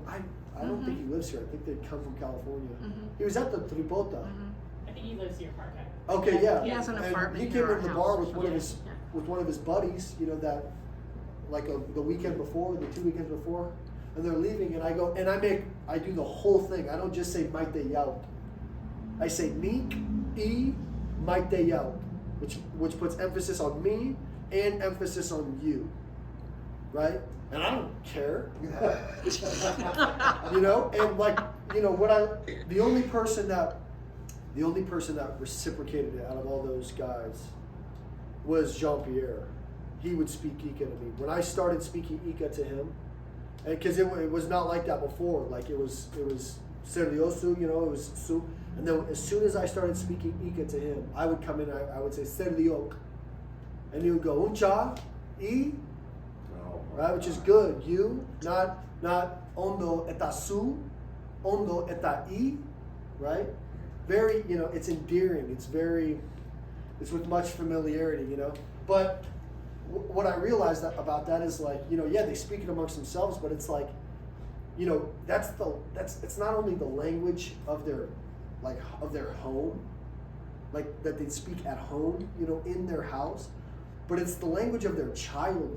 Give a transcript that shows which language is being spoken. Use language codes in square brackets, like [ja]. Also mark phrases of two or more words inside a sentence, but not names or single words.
[en] I don't think he lives here. I think they come from California. He was at the Tripota. I think he lives here part time. Okay, yeah. He has an And apartment he near came our into the house. bar with Yeah. one of his buddies. That like the weekend before, the 2 weekends before, and they're leaving, and I go and I do the whole thing. I don't just say [eu] maite yaut. [en] I say [eu] nik e maite yaut, [en] which puts emphasis on me and emphasis on you, right? And I don't care, and like the only person that reciprocated it out of all those guys was Jean-Pierre. He would speak Ika to me. When I started speaking Ika to him, and because it was not like that before, like it was Seriosu, you know, it was su. And then as soon as I started speaking Ika to him, I would come in, I would say Seriok. And he would go, Uncha, I, Oh, right, which is good. You, not [eu] ondo eta su, ondo eta I, [en] right? Very, you know, it's endearing. It's with much familiarity, you know. But what I realized about that is like, you know, yeah, they speak it amongst themselves, but it's like, you know, it's not only the language of their home, like that they speak at home, you know, in their house, but it's the language of their childhood.